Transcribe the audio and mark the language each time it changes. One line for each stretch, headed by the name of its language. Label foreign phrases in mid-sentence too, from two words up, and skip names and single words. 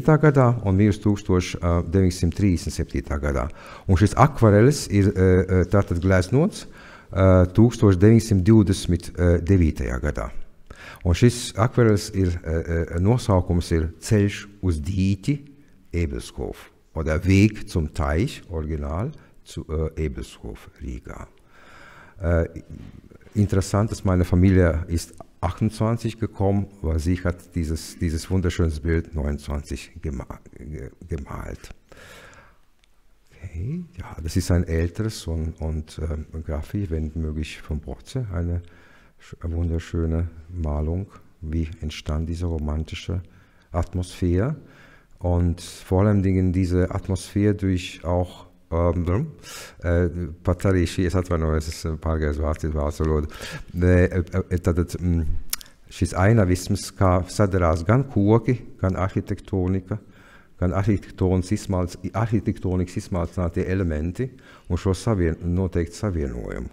Latvian: gadā un mirusi 1937. gadā. Un šis akvarelis ir tātad gleznots 1929. gadā. Un šis akvarelis ir nosaukums ir Ceļš uz dīķi Ebelshof
German: oder Weg zum Teich, original, zu Ebelshof,
Latvian: Riga.
German: Interessant, dass meine Familie ist 28 gekommen, weil sie hat dieses wunderschönes Bild 29 gemalt. Okay, ja, das ist ein älteres und Graphie, wenn möglich von Brotze, eine wunderschöne Malung, wie entstand diese romantische Atmosphäre und vor allem diese Atmosphäre durch auch
Latvian: pat arī šī, es atvainojos, es pārgājos vācu valodu, tad šis ainavisms, kā sadarās gan koki, gan arhitektonika, gan arhitektonikas izsmalcinātie elementi un šo noteikti savienojumu.